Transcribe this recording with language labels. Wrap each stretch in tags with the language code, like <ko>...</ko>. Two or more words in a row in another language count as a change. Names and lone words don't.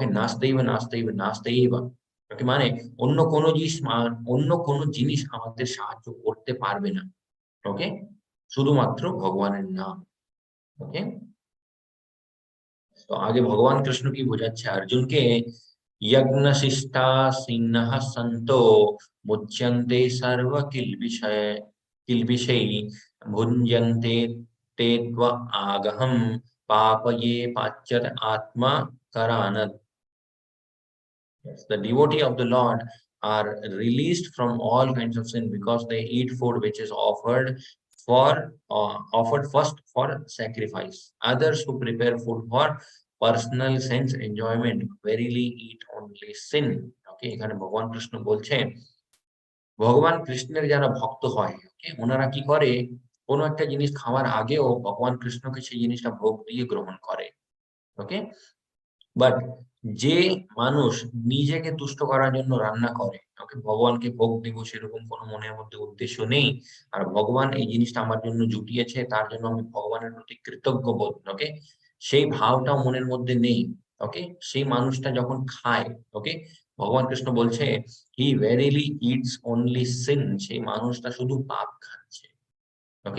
<sa>নাস্তেইব নাস্তেইব নাস্তেইব,</sa> <bn>ওকে, মানে অন্য কোনো জিনিস আমাদের সাহায্য করতে পারবে না, ওকে, শুধুমাত্র ভগবানের নাম, ওকে। তো আগে ভগবান কৃষ্ণ কি বোঝাচ্ছে অর্জুনকে,</bn> <sa>यज्ञ शिष्टा सिन्नः सन्तो मुच्यन्ते सर्व किल्बिषै भुञ्जन्ते ते त्व आगहं पापये पाच्यत आत्मा करानत्।</sa> <en>Yes, the devotee of the Lord are released from all kinds of sin because they eat food which is offered first for sacrifice. Others who prepare food for personal sense enjoyment verily eat only sin.</en> <bn>Okay, এখানে ভগবান কৃষ্ণ বলছে ভগবান কৃষ্ণের যারা ভক্ত হয়, ওকে, ওনারা কি করে, কোনো একটা জিনিস খাওয়ার আগেও ভগবান কৃষ্ণকে সেই জিনিসটা ভোগ দিয়ে গ্রহণ করে, ওকে। বাট যে মানুষ নিজেকে তুষ্ট করার জন্য রান্না করে, ওকে, ভগবানকে ভোগ দিব সেরকম কোনো মনের মধ্যে উদ্দেশ্য নেই, আর ভগবান এই জিনিসটা আমার জন্য জুটিয়েছে তার জন্য আমি ভগবানের প্রতি কৃতজ্ঞ বোধ, ওকে, সেই ভাবটাও মনের মধ্যে নেই, ওকে, সেই মানুষটা যখন খায়, ওকে, ভগবান কৃষ্ণ বলছে</bn> <en>he verily eats only sin,</en> <bn>সেই মানুষটা শুধু পাপ খাচ্ছে, ওকে।</bn>